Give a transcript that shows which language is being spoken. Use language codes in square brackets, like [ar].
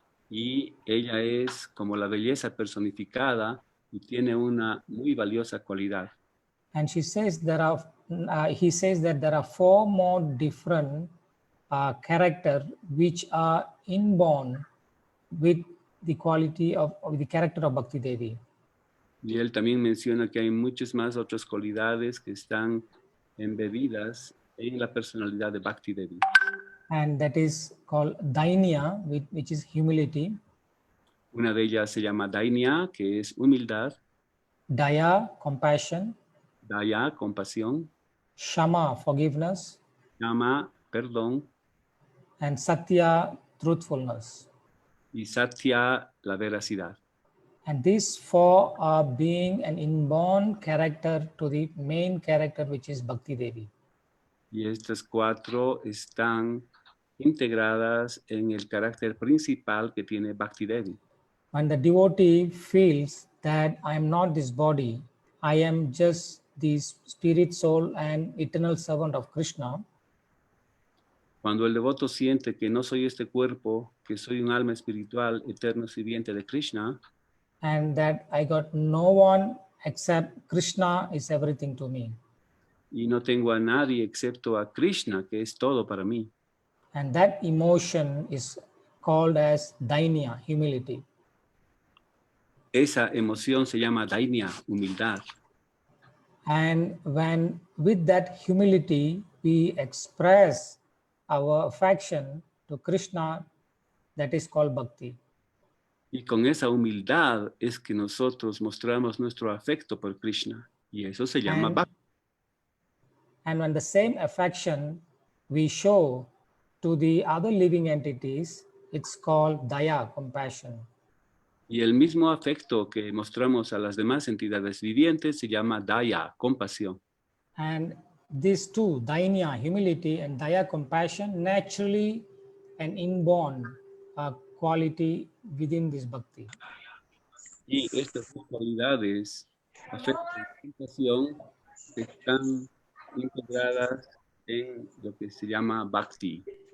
[es] Y ella es como la belleza personificada y tiene una muy valiosa cualidad. [en] And he says that there are 4 more different characters which are inborn with the quality of the character of Bhakti Devi. [es] Y él también menciona que hay muchas más otras cualidades que están embebidas en la personalidad de Bhakti Devi. [en] And that is called Dainya, which is humility. [es] Una de ellas se llama Dainya, que es humildad. [en] Daya, compassion. [es] Daya, compasión. [en] Shama, forgiveness. [es] Shama, perdón. [en] And Satya, truthfulness. [es] Y Satya, la veracidad. [en] And these 4 are being an inborn character to the main character, which is Bhakti Devi. [es] Y estas 4 están integradas en el carácter principal que tiene Bhakti Devi. [en] When the devotee feels that I am not this body, I am just the spirit, soul, and eternal servant of Krishna. [es] Cuando el devoto siente que no soy este cuerpo, que soy un alma espiritual, eterno sirviente de Krishna, [en] and that I got no one except Krishna is everything to me. [es] Y no tengo a nadie excepto a Krishna, que es todo para mí. [en] And that emotion is called as Dainya, humility. [es] Esa emoción se llama Dainya, humildad. [en] And when with that humility we express our affection to Krishna, that is called bhakti. [es] Y con esa humildad es que nosotros mostramos nuestro afecto por Krishna. Y eso se llama bhakti. [en] And when the same affection we show to the other living entities, it's called daya, compassion. [es] Y el mismo afecto que mostramos a las demás entidades vivientes se llama daya, compasión. [en] And these two, dainya, humility, and daya, compassion, naturally an inborn quality within this bhakti. [es] Y estas dos cualidades, afecto y compasión, están integradas en lo que se llama bhakti.